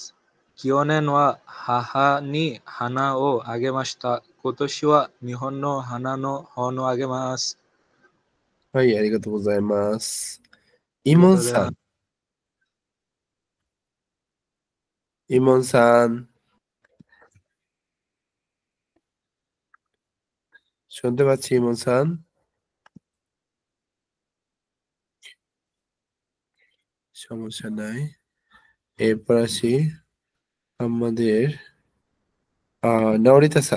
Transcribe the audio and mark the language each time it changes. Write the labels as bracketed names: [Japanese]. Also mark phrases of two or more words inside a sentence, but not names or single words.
[Japanese] 去年は母に花をあげました。今年は日本の花の本をあげます。はい、ありがとうございます。イモンさん。イモンさん। [Bangla] শুনতে পাচ্ছি ইমন সান? সমস্যা নাই। এরপর আসি আমাদের নওরিতা সান।